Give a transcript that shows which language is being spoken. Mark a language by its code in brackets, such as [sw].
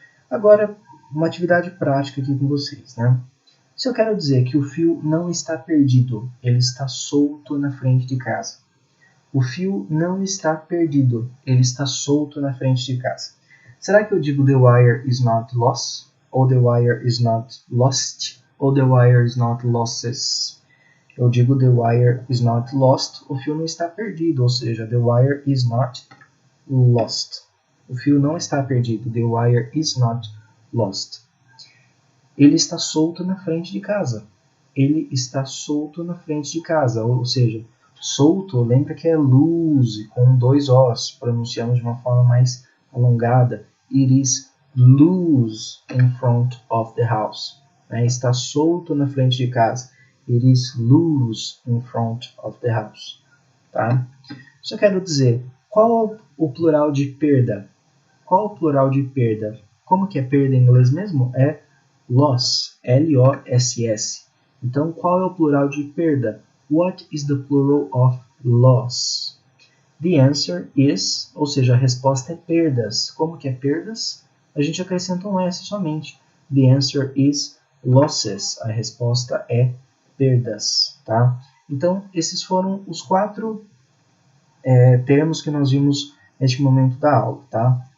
[pt] Agora, uma atividade prática aqui com vocês, né? Se eu quero dizer que o fio não está perdido, ele está solto na frente de casa. O fio não está perdido, ele está solto na frente de casa. Será que eu digo [en] the wire is not lost? Ou the wire is not lost? Ou the wire is not losses? [pt] Eu digo [en] the wire is not lost, [pt] o fio não está perdido, ou seja, [en] the wire is not lost. [pt] O fio não está perdido, [en] the wire is not lost. [pt] Ele está solto na frente de casa. Ele está solto na frente de casa, ou seja, solto, lembra que é loose, com dois Os, pronunciamos de uma forma mais alongada. [en] It is loose in front of the house. [pt] Está solto na frente de casa. [en] It is loose in front of the house. [pt] Tá? Só quero dizer, qual é o plural de perda? Qual o plural de perda? Como que é perda em inglês mesmo? É loss, L-O-S-S. Então, qual é o plural de perda? [en] What is the plural of loss? The answer is, [pt] ou seja, a resposta é perdas. Como que é perdas? A gente acrescenta um S somente. [en] The answer is losses. [pt] A resposta é perdas. Tá? Então, esses foram os 4 termos que nós vimos neste momento da aula. Tá?